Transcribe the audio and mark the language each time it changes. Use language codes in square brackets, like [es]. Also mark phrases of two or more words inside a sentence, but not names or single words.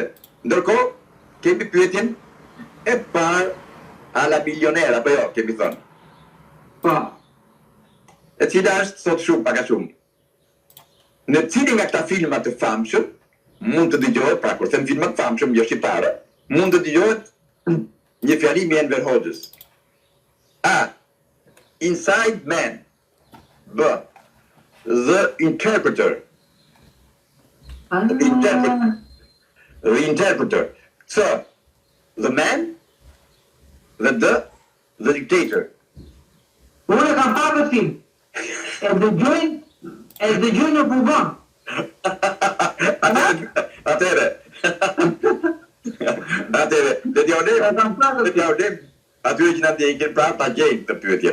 [sq] Ndërkohë, kemi pyetjen e parë a la milionera, apo jo, kemi thënë. Po. E cila është sot shumë, paka shumë. Në cilin nga këta filmat të famshëm, mund të dëgjohet, pra kur them filmat të famshëm, jo shqiptare, mund të dëgjohet një fjalim i Enver Hoxhës. A. Inside Man. B. The Interpreter. The Interpreter. C. The Man. Dhe D. The Dictator. Unë e kam parë këtë film. E dëgjoj në pulmon. Atere, dhe t'ja unem, atyre që na ndjekin, pra ta gjejnë të pyetje.